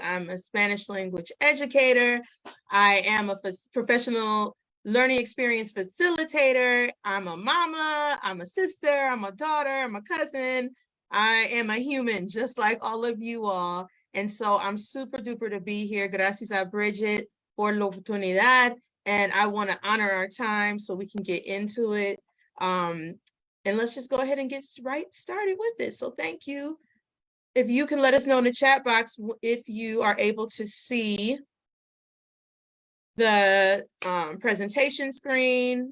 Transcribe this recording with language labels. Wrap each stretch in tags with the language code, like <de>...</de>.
<en>I'm a Spanish language educator. I am a professional learning experience facilitator. I'm a mama. I'm a sister. I'm a daughter. I'm a cousin. I am a human, just like all of you all. And so I'm super duper to be here.</en> <es>Gracias a Bridget por la oportunidad.</es> <en>And I want to honor our time so we can get into it. And let's just go ahead and get right started with it. So thank you. If you can let us know in the chat box if you are able to see the presentation screen.</en>